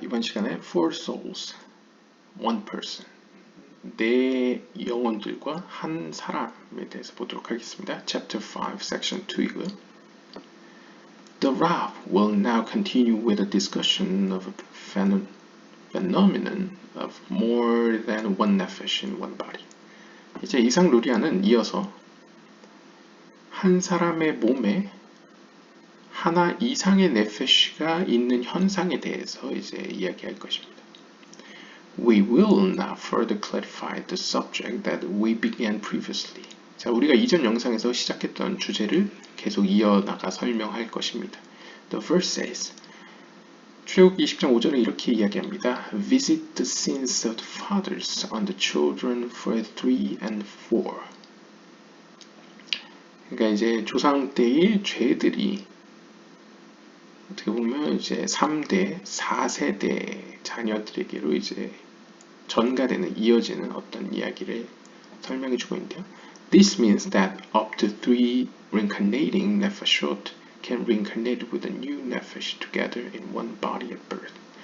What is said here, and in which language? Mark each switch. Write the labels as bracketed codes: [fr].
[ko] 이번 시간에 [en] Four Souls, One Person, [ko] 네 영혼들과 한 사람에 대해서 보도록 하겠습니다. [en] Chapter 5, Section 2이고요. The Rav will now continue with a discussion of a phenomenon of more than one nefesh in one body. [ko] 이제 이상 루리아는 이어서 한 사람의 몸에 하나 이상의 네페시가 있는 현상에 대해서 이제 이야기할 것입니다. [en] We will now further clarify the subject that we began previously. [ko] 자, 우리가 이전 영상에서 시작했던 주제를 계속 이어나가 설명할 것입니다. [en] The verse says, [ko] 출애굽기 20장 5절에 이렇게 이야기합니다. [en] Visit the sins of the fathers on the children for 3 and 4. [ko] 그러니까 이제 조상 때의 죄들이 어떻게 보면 이제 3대, 4세대 자녀들에게로 이제 전가되는, 이어지는 어떤 이야기를 설명해 주고 있는데요. [en] This means that up to 3 reincarnating nefashot can reincarnate with a new nefesh together in one body at birth.